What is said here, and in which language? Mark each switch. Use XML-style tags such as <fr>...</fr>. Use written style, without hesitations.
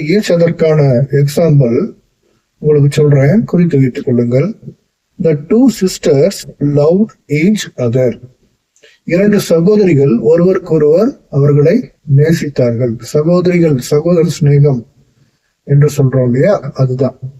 <ta>Each அதற்கான example உங்களுக்கு சொல்றேன், குறித்து வைத்துக் கொள்ளுங்கள்.</ta> <en>The 2 sisters loved each other.</en> <ta>2 சகோதரிகள் ஒருவருக்கொருவர் அவர்களை நேசித்தார்கள். சகோதரிகள், சகோதர சிநேகம் என்று சொல்றோம் இல்லையா? அதுதான்.</ta>